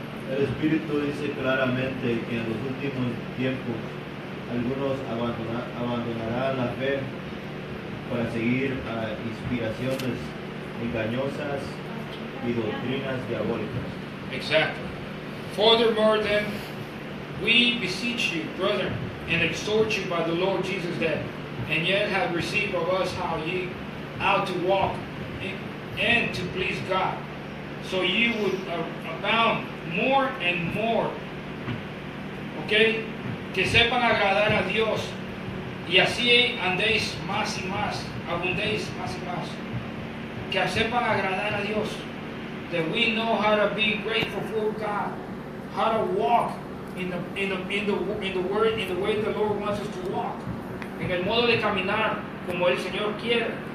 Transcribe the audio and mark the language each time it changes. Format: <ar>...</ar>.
<es>El Espíritu dice claramente que en los últimos tiempos algunos abandonarán la fe para seguir a inspiraciones engañosas y doctrinas diabólicas.</es> <en>Exactly. Furthermore, then, we beseech you, brethren, and exhort you by the Lord Jesus that, and yet have received of us how to walk and to please God, so you would abound more and more.</en> <es>Okay, que sepan agradar a Dios y así andéis más y más, abundéis más y más. Que sepan agradar a Dios.</es> <en>That we know how to be grateful for God, how to walk in the word, in the way the Lord wants us to walk,</en> <es>en el modo de caminar como el Señor quiere.</es>